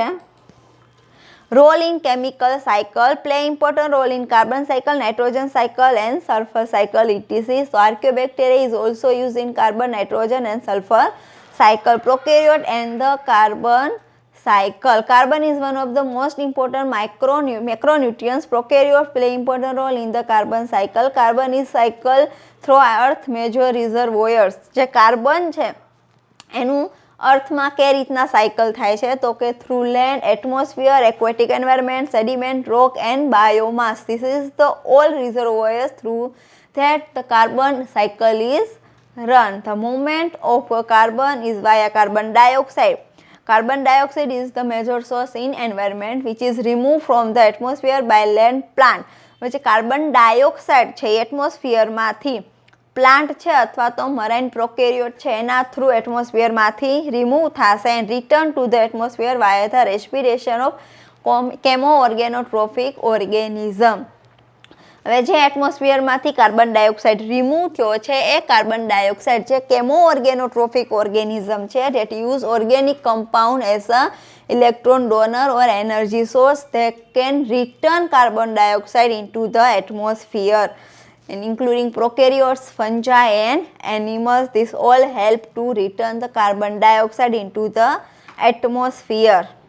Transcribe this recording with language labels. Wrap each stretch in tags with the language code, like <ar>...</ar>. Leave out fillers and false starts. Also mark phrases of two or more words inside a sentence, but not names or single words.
<en>role in chemical cycle play important role in carbon cycle, nitrogen cycle and sulfur cycle etc. So archaeobacteria is also used in carbon, nitrogen and sulfur cycle. Prokaryote and the carbon cycle. Carbon is one of the most important macronutrients. Prokaryotes play important role in the carbon cycle. Carbon is cycle through earth major reservoirs.</en> <gu>જે કાર્બન છે એનું અર્થમાં કઈ રીતના સાયકલ થાય છે તો કે</gu> <en>through land, atmosphere, aquatic environment, sediment, rock and biomass. this is the all reservoirs through that the carbon cycle is run. The movement of carbon is via carbon dioxide. Carbon dioxide is the major source in environment which is removed from the atmosphere by land plant.</en> <gu>પછી</gu> <en>carbon dioxide</en> <gu>છે એટમોસ્ફિયરમાંથી પ્લાન્ટ છે અથવા તો</gu> <en>marine prokaryote</en> <gu>છે એના થ્રુ એટમોસ્ફિયરમાંથી રિમૂવ થશે</gu> <en>and return to the atmosphere via the respiration of chemo organotrophic organism.</en> <gu>હવે જે એટમોસ્ફિયરમાંથી</gu> <en>carbon dioxide</en> <gu>રિમૂવ થયો છે એ</gu> <en>carbon dioxide</en> <gu>જે</gu> <en>chemo organotrophic organism</en> <gu>છે</gu> <en>that use organic compound as a electron donor or energy source. They can return carbon dioxide into the atmosphere, and including prokaryotes, fungi and animals. This all help to return the carbon dioxide into the atmosphere.</en>